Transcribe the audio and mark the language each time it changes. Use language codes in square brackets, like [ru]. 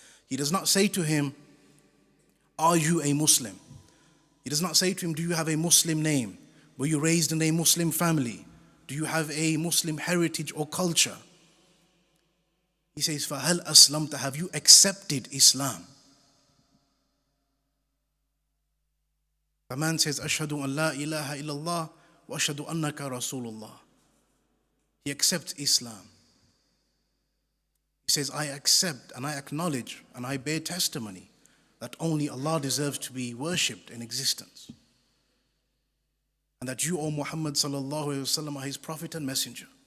[en] He does not say to him, are you a Muslim? He does not say to him, do you have a Muslim name? Were you raised in a Muslim family? Do you have a Muslim heritage or culture? He says, [ar] فَهَلْ أَسْلَمْتَ? [en] Have you accepted Islam? [ar] The man says, أَشْهَدُ أَن لَا إِلَهَ إِلَّا اللَّهِ وَأَشْهَدُ أَنَّكَ رَسُولُ اللَّهِ. [en] He accepts Islam. He says, I accept and I acknowledge and I bear testimony that only Allah deserves to be worshipped in existence, and that you, O Muhammad sallallahu alaihi wasallam, are his prophet and messenger.